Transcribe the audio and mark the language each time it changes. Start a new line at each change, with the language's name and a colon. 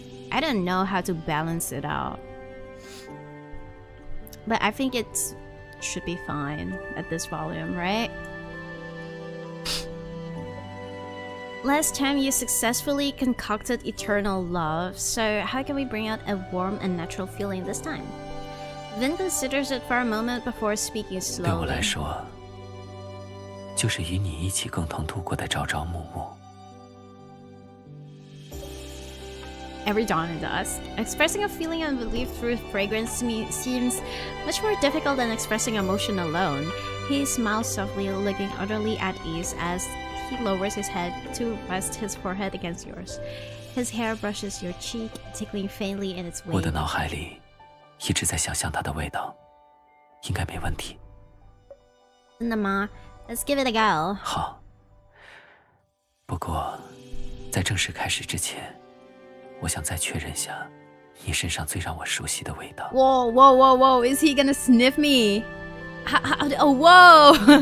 English: I don't know how to balance it out, but I think it should be fine at this volume, right? Last time you successfully concocted eternal love, so how can we bring out a warm and natural feeling this time? Vin considers it for a moment before speaking
Chinese: 对我来说，就是与你一起共同度过的朝朝暮暮。
English: Every dawn and dusk, expressing a feeling of relief through fragrance to me seems much more difficult than expressing emotion alone. He smiles softly, looking utterly at ease as he lowers his head to rest his forehead against yours. His hair brushes your cheek, tickling faintly in its
Chinese: 我的
English: wave.
Chinese: 脑海里一直在想象它的味道，应该没问题。
English: Nama, let's give it a go.
Chinese: 好。不过，在正式开始之前，我想再确认下你身上最让我熟悉的味道。
English: Whoa, is he gonna sniff me? Oh, whoa!